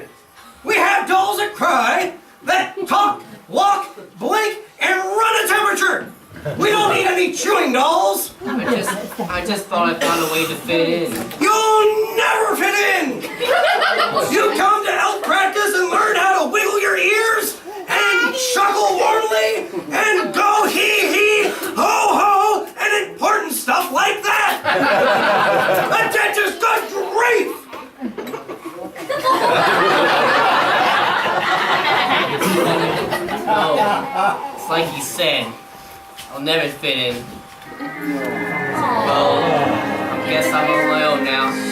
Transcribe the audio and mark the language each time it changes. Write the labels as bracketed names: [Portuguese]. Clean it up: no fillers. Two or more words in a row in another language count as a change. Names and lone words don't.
[English] We have dolls that cry, that talk, walk, blink, and run a temperature! We don't need any chewing dolls! I just thought I found a way to fit in. You'll never fit in! You come to elf practice and learn how to wiggle your ears, and chuckle warmly, and go hee-hee, ho-ho, and important stuff like that! A dentist, good grief! Oh, it's like he said, I'll never fit in. Well, I guess I'm on my own now.